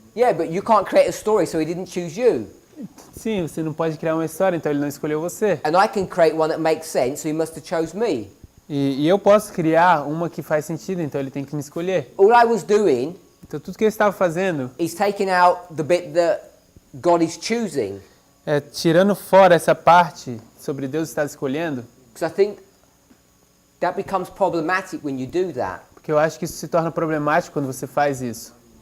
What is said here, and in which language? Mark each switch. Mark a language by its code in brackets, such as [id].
[en] Yeah, but you can't create a story, so He didn't choose you. [pt] Sim, você não pode criar uma história, então Ele não escolheu você. [en] And I can create one that makes sense, so He must have chose me. [pt] E eu posso criar uma que faz sentido, então Ele tem que me escolher. [en] All I was doing. [pt] Então tudo que eu estava fazendo. [en] Is taking out the bit that God is choosing. [pt] É tirando fora essa parte sobre Deus estar escolhendo. [en] Because I think that becomes problematic when you do that. [pt] Porque eu acho que isso se torna problemático quando você faz isso.